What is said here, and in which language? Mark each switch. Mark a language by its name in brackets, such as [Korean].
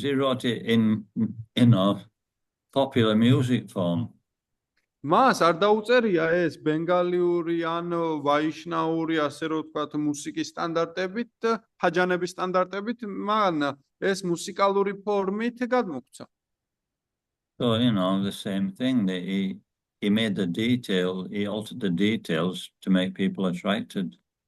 [English] He wrote it in, popular music form. [Georgian] მას არ დაუწერია ეს ბენგალიური ან ვაიშნაური, ასე რომ ვთქვათ, მუსიკის სტანდარტებით, ჰაჯანების სტანდარტებით, მაგრამ ეს მუსიკალური ფორმით გადმოგვცა. [English] So, the same thing, that he made the detail, he altered the details to make people attracted.